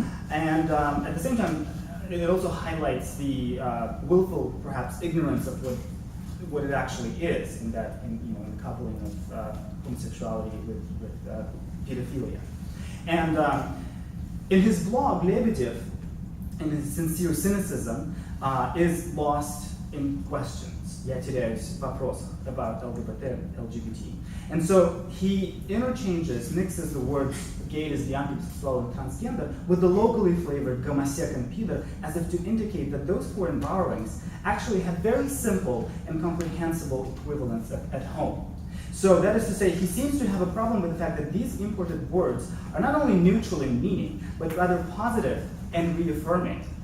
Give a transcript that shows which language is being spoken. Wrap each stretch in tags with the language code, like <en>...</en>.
<en>And at the same time, it also highlights the willful, perhaps, ignorance of what it actually is in that, in the coupling of homosexuality with pedophilia. And in his blog, Lebedev, in his sincere cynicism, is lost in questions.</en> <ru>Я теряюсь в вопросах</ru> <en>about LGBT. And so he mixes the words gay, lesbian, bisexual, and transgender with the locally flavored gomosek and pedo, as if to indicate that those foreign borrowings actually have very simple and comprehensible equivalents at home. So that is to say, he seems to have a problem with the fact that these imported words are not only neutral in meaning, but rather positive and reaffirming.</en>